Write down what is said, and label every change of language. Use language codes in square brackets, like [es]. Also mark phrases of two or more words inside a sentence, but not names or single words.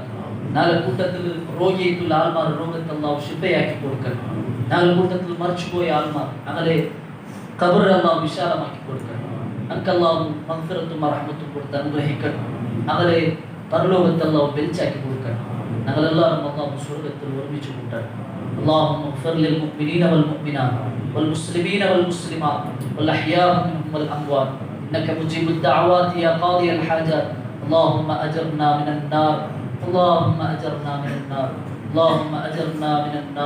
[ml] ഞങ്ങളുടെ കൂട്ടത്തിൽ രോഗിയായിട്ടുള്ള ആൾമാർ രോഗത്തെ അല്ലാഹു ശിഫയാക്കി കൊടുക്കണം. ഞങ്ങളുടെ കൂട്ടത്തിൽ മരിച്ചുപോയ ആൾമാർ ഞങ്ങളെ ഖബർ അല്ലാഹു വിശാലമാക്കി കൊടുക്കണം. ഞങ്ങൾക്ക് അല്ലാഹു മഗ്ഫിറത്തും റഹ്മത്തും കൊടുത്ത് അനുഗ്രഹിക്കണം. ഞങ്ങളെ പരലോകത്തെ അല്ലാഹു വെളിച്ചാക്കി കൊടുക്കണം. ഞങ്ങളെല്ലാവരും അല്ലാഹു സ്വർഗ്ഗത്തിൽ ഒരുമിച്ച് കൂട്ടണം. [ar] اللهم اغفر للمؤمنين والمؤمنات والمسلمين والمسلمات والأحياء منهم والأموات إنك مجيب الدعوات يا قاضي الحاجات. اللهم أجرنا من النار، اللهم أجرنا من النار، اللهم أجرنا من النار.